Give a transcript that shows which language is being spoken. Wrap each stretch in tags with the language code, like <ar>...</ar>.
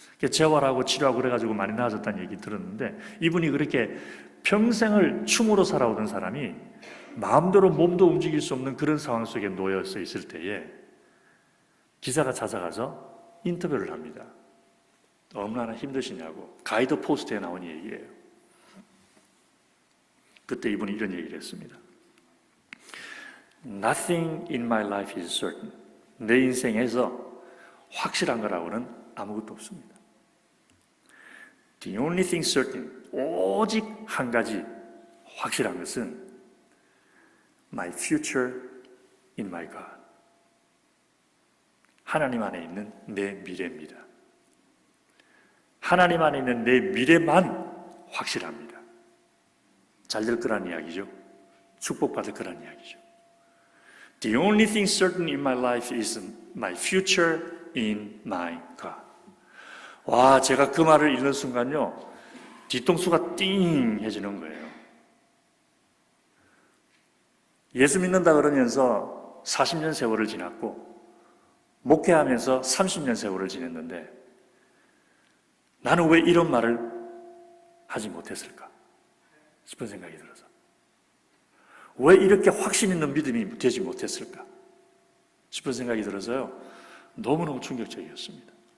<ko>재활하고 치료하고 그래가지고 많이 나아졌다는 얘기 들었는데 이분이 그렇게 평생을 춤으로 살아오던 사람이 마음대로 몸도 움직일 수 없는 그런 상황 속에 놓여서 있을 때에 기자가 찾아가서 인터뷰를 합니다. 얼마나 힘드시냐고. 가이드 포스트에 나온 얘기예요. 그때 이분이 이런 얘기를 했습니다.</ko> <en>Nothing in my life is certain.</en> <ko>내 인생에서 확실한 거라고는 아무것도 없습니다.</ko> <en>The only thing certain,</en> <ko>오직 한 가지 확실한 것은</ko> <en>my future in my God.</en> <ko>하나님 안에 있는 내 미래입니다. 하나님 안에 있는 내 미래만 확실합니다. 잘 될 거란 이야기죠. 축복받을 거란 이야기죠.</ko> <en>The only thing certain in my life is my future in my God.</en> <ko>와, 제가 그 말을 읽는 순간요, 뒤통수가 띵 해지는 거예요. 예수 믿는다 그러면서 40년 세월을 지났고, 목회하면서 30년 세월을 지냈는데, 나는 왜 이런 말을 하지 못했을까 싶은 생각이 들어서, 왜 이렇게 확신 있는 믿음이 되지 못했을까 싶은 생각이 들어서요, 너무너무 충격적이었습니다.</ko>